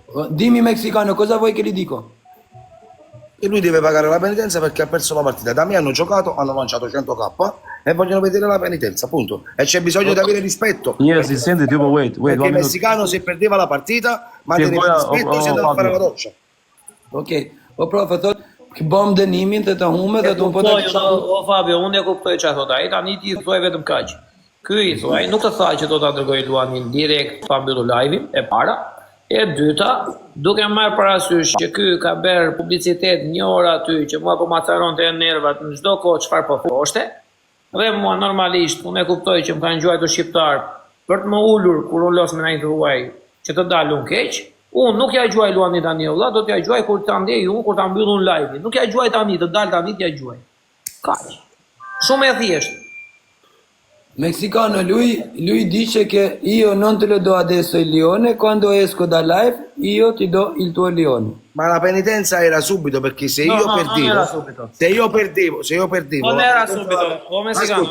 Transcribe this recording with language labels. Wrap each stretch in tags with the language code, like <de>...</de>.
<it>Dimmi messicano, cosa vuoi che gli dico? E lui deve pagare la penitenza perché ha perso la partita. Da me hanno giocato, hanno lanciato 100k e vogliono vedere la penitenza, appunto. E c'è bisogno di avere rispetto.</it> <en>Yes, he sent it, tipo wait,</en> <it>perché il messicano se perdeva la partita, manteneva rispetto e si andava a fare la doccia.</it> <sq>Ok, o prof, thot, që bëm dënimin të hume dhe të më po të O Fabio, unë e kuptoj çfarë thot ai, tani ti thoj vetëm kaq. Ky i thoj, nuk të tha që do ta dërgoj Luanin direkt pa mbyllur live-in e para. E dyta, duke marrë parasysh që ky ka bërë publicitet një orë aty që mua po macaron të nervat në çdo kohë çfarë po thoshte, dhe mua normalisht unë e kuptoj që më kanë gjuajtur shqiptar për të më ulur kur unë los me ndaj huaj që të dalun keq. Unë nuk ja gjuaj Luanit tani vëlla, do t'ja gjuaj kur ta ndjej unë kur ta mbyllun live-in. Nuk ja gjuaj tani, të dal tani t'ja gjuaj. Kaq. Shumë e thjeshtë.</sq> <it>Mexicano, lui dice che io non te lo do adesso il leone, quando esco da live io ti do il tuo leone. Ma la penitenza era subito perché se No, io no, non perdevo, era subito. se io perdevo, Non era subito, come si chiama?</it>